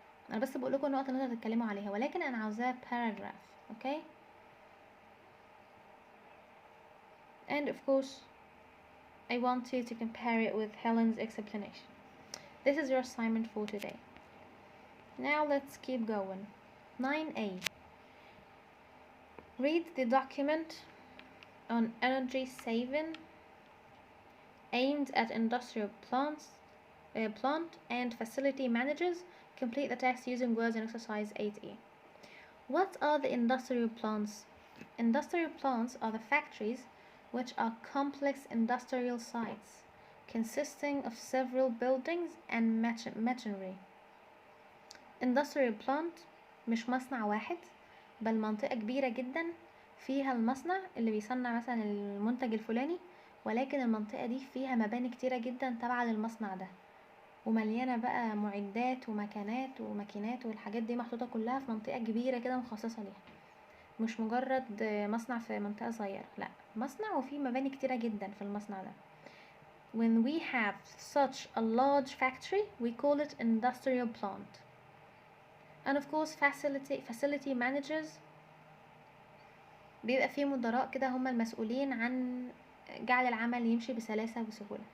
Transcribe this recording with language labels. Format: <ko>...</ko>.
<ar>انا بس بقول لكم النقط اللي انتوا هتتكلموا عليها، ولكن انا عاوزاها paragraph.</ar> <en>Okay, and of course I want you to compare it with Helen's explanation. This is your assignment for today. Now let's keep going. 9A. Read the document on energy saving aimed at industrial plant and facility managers. Complete the text using words in exercise 8E. What are the industrial plants? Industrial plants are the factories which are complex industrial sites consisting of several buildings and machinery.</en> <ar>Industrial plant مش مصنع واحد، بل منطقة كبيرة جدا فيها المصنع اللي بيصنع مثلا المنتج الفلاني، ولكن المنطقة دي فيها مباني كتيرة جدا تابعة للمصنع ده، ومليانة بقى معدات ومكانات وماكينات والحاجات دي محطوطة كلها في منطقة كبيرة كده مخصصة ليها، مش مجرد مصنع في منطقة صغيرة، لا، مصنع وفيه مباني كتيرة جدا في المصنع ده.</ar> <en>When we have such a large factory, we call it industrial plant. And of course facility managers</en> <ar>بيبقى فيه مدراء كده هم المسؤولين عن جعل العمل يمشي بسلاسة وسهولة.</ar>